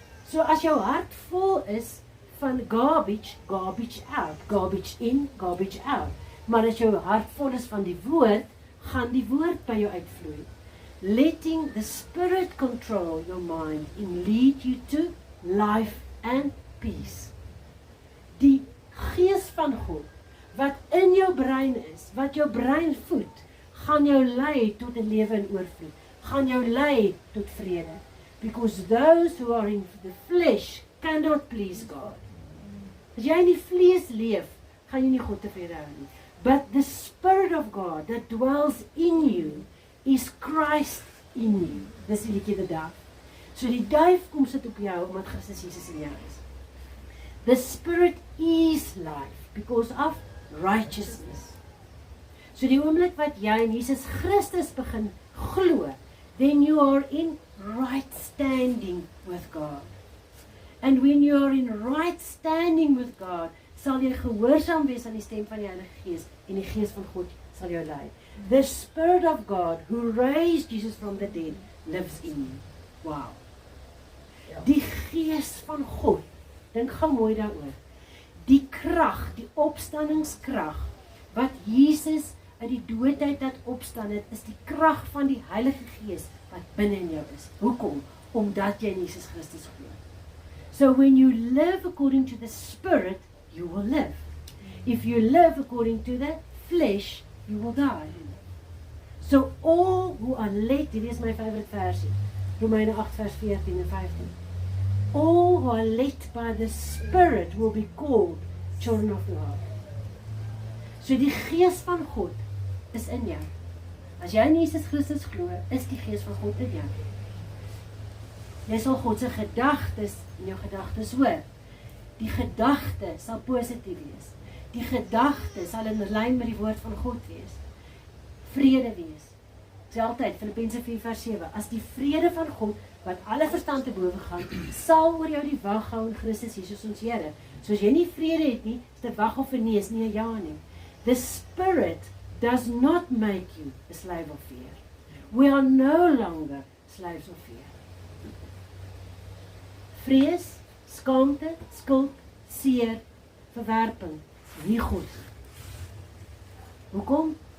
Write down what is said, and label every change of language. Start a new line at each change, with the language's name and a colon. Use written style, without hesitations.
Afrikaans: So as jou hart vol is van garbage,
English: garbage out, garbage in, garbage out.
Afrikaans: Maar as jou hart vol is van die woord, gaan die woord by jou uitvloei.
English: Letting the Spirit control your mind and lead you to life and peace.
Afrikaans: Die Gees van God, wat in jou brein is, wat jou brein voed, gaan jou lei tot 'n lewe in oorvloed. Gaan jou lei tot vrede.
English: Because those who are in the flesh cannot please God.
Afrikaans: As jy in die vlees leef, gaan jy nie God tevrede hou nie.
English: But the Spirit of God that dwells in you is Christ in you.
Afrikaans: Dis die liedjie die dag. So die duif kom sit op jou, omdat Christus Jesus in jou is.
English: The Spirit is life because of righteousness.
Afrikaans: So die oomblik wat jy in Jesus Christus begin glo,
English: then you are in right standing with God. And when you are in right standing with God,
Afrikaans: sal jy gehoorsaam wees aan die stem van die Heilige Gees en die Gees van God sal jou lei.
English: The Spirit of God who raised Jesus from the dead lives in you.
Afrikaans: Wow. Die Gees van God, dink gou mooi daaroor. Die krag, die opstandingskrag wat Jesus uit die doodheid laat opstaan het, is die krag van die Heilige Gees wat binne in jou is. Hoekom? Omdat jy in Jesus Christus glo.
English: So when you live according to the Spirit, you will live. If you live according to the flesh, you will die. So all who are led,
Afrikaans: dit is my favorite versie, Romeine 8 vers 14 en 15.
English: All who are led by the Spirit will be called children of God.
Afrikaans: So die Gees van God is in jou. As jy in Jesus Christus glo, is die Gees van God in jou. Jy sal God se gedagtes in jou gedagtes hoor. Die gedagte sal positief wees. Die gedagte sal in lyn met die woord van God wees. Vrede wees. Sê altyd, Filippense 4 vers 7, as die vrede van God, wat alle verstand te bowe gaan, sal oor jou die wag hou in Christus Jesus ons Here. So as jy nie vrede het nie, is dit wag of nee, is nie 'n ja nie.
English: The Spirit does not make you a slave of fear. We are no longer slaves of fear.
Afrikaans: Vrees, skaamte, skuld, seer, verwerping, nie goed. Hoekom?